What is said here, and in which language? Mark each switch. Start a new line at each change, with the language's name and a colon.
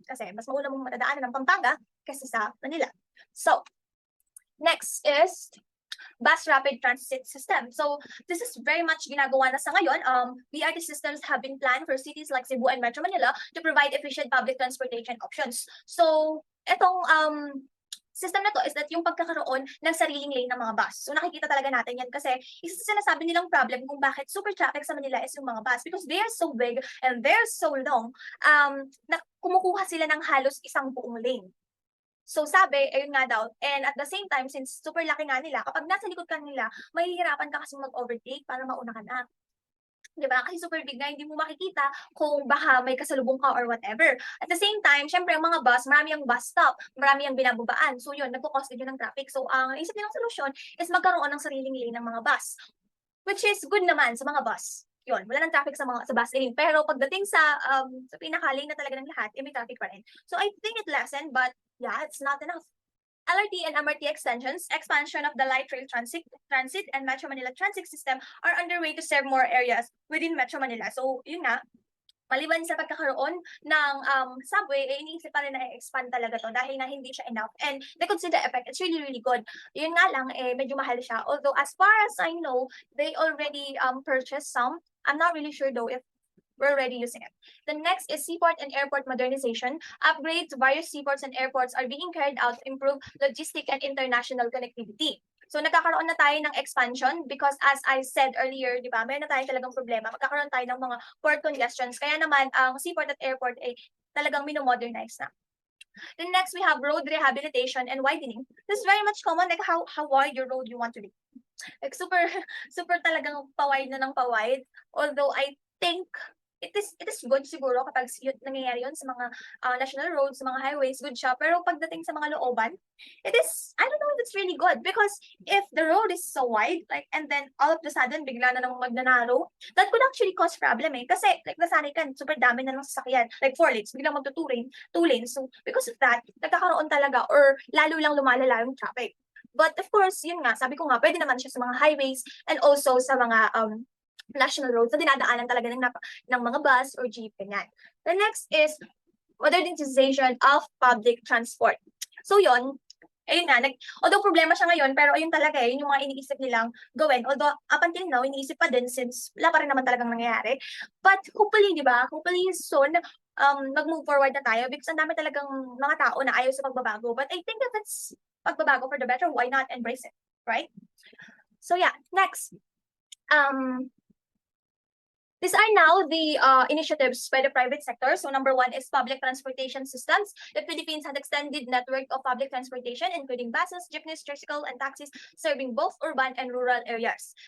Filipino: Kasi mas mauna mong matadaanan ng Pampanga kasi sa Manila.
English: So, next is bus rapid transit system. So this is very much
Filipino: ginagawa na sa ngayon.
English: BRT systems have been planned for cities like Cebu and Metro Manila to provide efficient public transportation options.
Filipino: So itong system na to is that yung pagkakaroon ng sariling lane ng mga bus. So nakikita talaga natin yan kasi isa sa sinasabi nilang problem kung bakit super traffic sa Manila is yung mga bus
English: because they are so big and they're so long
Filipino: na kumukuha sila ng halos isang buong lane. So sabi, ayun nga daw,
English: and at the same time,
Filipino: since super laki nga nila, kapag nasa likod ka nila, mahihirapan ka kasi mag-overtake para mauna ka na. Diba? Kasi super big na, hindi mo makikita kung baka may kasalubong ka or whatever. At the same time, syempre, ang mga bus, marami ang bus stop, marami ang binababaan. So yun, nagpo-cause din yun ng traffic. So ang isip nilang solusyon is magkaroon ng sariling lane ng mga bus.
English: Which is good
Filipino: naman sa mga bus. Yun, wala nang traffic sa bus lane. Pero pagdating sa pinaka-lane na talaga ng lahat, may traffic pa rin.
English: So I think it lessened, but yeah, it's not enough. LRT and MRT extensions, expansion of the light rail transit and Metro Manila transit system are underway to serve more areas within Metro Manila.
Filipino: So, yun nga, maliban sa pagkakaroon ng subway, iniisip pa rin na i-expand talaga to dahil na hindi siya enough.
English: And the consider effect, it's really, really good.
Filipino: Yun nga lang, medyo mahal siya.
English: Although, as far as I know, they already purchased some. I'm not really sure though if we're already using it. The next is seaport and airport modernization. Upgrades to various seaports and airports are being carried out to improve logistic and international connectivity.
Filipino: So nagkakaroon na tayo ng expansion
English: because as I said earlier,
Filipino: di ba, meron na tayo talagang problema. Magkakaroon tayo ng mga port congestions. Kaya naman, ang seaport at airport ay talagang minomodernize na.
English: Then next, we have road rehabilitation and widening. This is very much common, like how wide your road you want to be.
Filipino: Like super talagang pawide na ng pawide.
English: Although I think it is good
Filipino: siguro kapag nangyayari yun sa mga
English: national roads, sa mga highways, good siya.
Filipino: Pero pagdating sa mga looban,
English: it is, I don't know if it's really good because if the road is so wide, like, and then all of the sudden, bigla na namang magnanarrow, that could actually cause problem
Filipino: Kasi, like, nasanay ka, super dami na ng sasakyan,
English: like 4 lanes, biglang magto 2 lanes. So, because of that,
Filipino: nagkakaroon talaga or lalo lang lumalala yung
English: traffic.
Filipino: But of course, yun nga, sabi ko nga, pwede naman siya sa mga highways
English: and also
Filipino: sa mga national roads na dinadaanan talaga ng mga bus or jeep, ganyan.
English: The next is modernization of public transport.
Filipino: So yun, ayun nga, although problema siya ngayon, pero ayun talaga yun yung mga iniisip nilang gawin. Although up until now, iniisip pa din since wala pa rin naman talagang nangyayari.
English: But hopefully,
Filipino: di ba,
English: hopefully soon,
Filipino: mag-move forward na tayo because ang dami talagang mga tao na ayaw sa pagbabago.
English: But I think if it's
Filipino: pagbabago
English: for the better, why not embrace it, right? So yeah, next. These are now the initiatives by the private sector. So number one is public transportation systems. The Philippines has extended network of public transportation, including buses, jeepneys, tricycle, and taxis, serving both urban and rural areas.